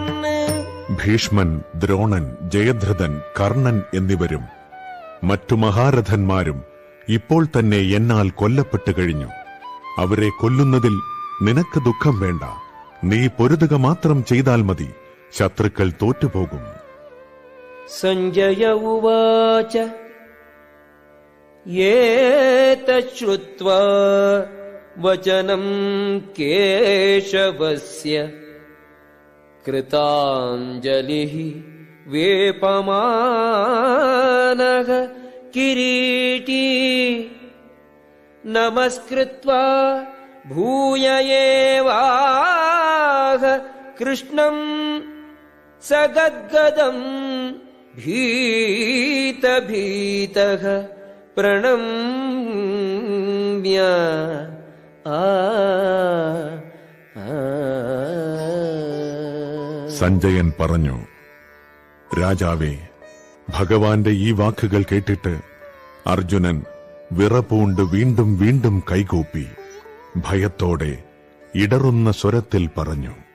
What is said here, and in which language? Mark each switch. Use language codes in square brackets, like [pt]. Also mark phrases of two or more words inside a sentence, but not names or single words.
[ml] ഭീഷ്മൻ, ദ്രോണൻ, ജയദ്രഥൻ, കർണൻ എന്നിവരും മറ്റു മഹാരഥന്മാരും ഇപ്പോൾ തന്നെ എന്നാൽ കൊല്ലപ്പെട്ടു കഴിഞ്ഞു. അവരെ കൊല്ലുന്നതിൽ നിനക്ക് ദുഃഖം വേണ്ട. നീ പൊരുതുക മാത്രം ചെയ്താൽ മതി. ശത്രുക്കൾ തോറ്റുപോകും. [sa] सञ्जय उवाच एतच्छ्रुत्वा वचनं केशवस्य कृताञ्जलिः वेपमानः किरीटी नमस्कृत्वा भूय एवाह कृष्णं सगद्गदं भीतभीतः प्रणम्य [ml] സഞ്ജയൻ പറഞ്ഞു, രാജാവേ, ഭഗവാന്റെ ഈ വാക്കുകൾ കേട്ടിട്ട് അർജുനൻ വിറപൂണ്ട് വീണ്ടും വീണ്ടും കൈകൂപ്പി ഭയത്തോടെ ഇടറുന്ന സ്വരത്തിൽ പറഞ്ഞു,